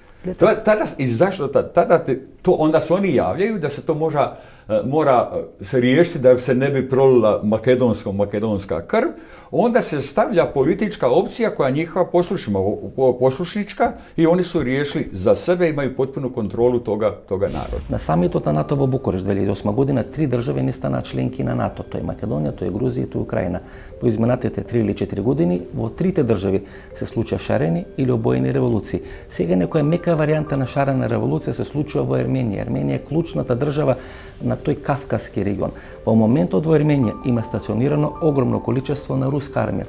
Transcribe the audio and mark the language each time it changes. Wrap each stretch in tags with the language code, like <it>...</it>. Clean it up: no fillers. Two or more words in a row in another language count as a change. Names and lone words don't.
<hr>I zašto tada onda se oni javljaju da se to mora se riješiti da se ne bi prolila makedonska krv, onda se stavlja politička opcija koja je njihova poslušnička i oni su riješili za sebe, imaju potpunu kontrolu toga naroda. Na samitu na NATO u Bukurešt 2008 godina 3 države</hr> <mk>не стана членки на НАТО.</mk> <hr>To je Makedonija, to je Gruzija, to je Ukrajina.</hr> <mk>Po izminatите 3 или 4 години во трите држави се случија шарени или обоени револуции. Сега некоја мека варијанта на шарена револуција се случува во Ерменија. Ерменија е клучната држава на тој Кавказски регион. Во моментот во Ерменија има стационирано огромно количество на руска армија.</mk>